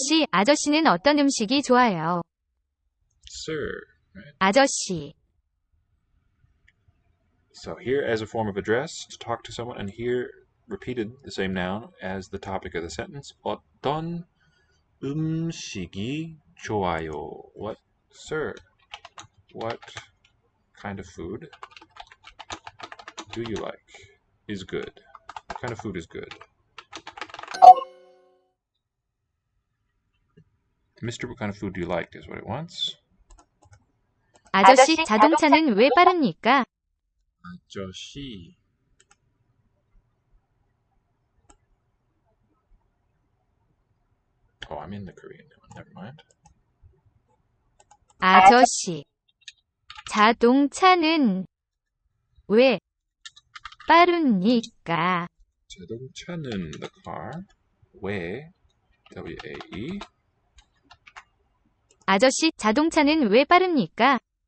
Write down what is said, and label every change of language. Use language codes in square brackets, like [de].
[ko] 아저씨는 어떤 음식이 좋아요? [en] Sir. Right? [ko] 아저씨. [en] So here as a form of address to talk to someone, and here repeated the same noun as the topic of the sentence. [ko] 어떤 음식이 좋아요? [en] What, sir? What kind of food do you like? Is good. What kind of food is good? Mister, what kind of food do you like is what it wants. [ko] 아저씨, 자동차는 왜 빠릅니까? 아저씨. [en] Oh, I'm in the Korean one. Never mind. [ko] 아저씨. 자동차는 왜 빠릅니까? 자동차는 [en] the car. [ko] 왜 W-A-E. 아저씨, 자동차는 왜 빠릅니까?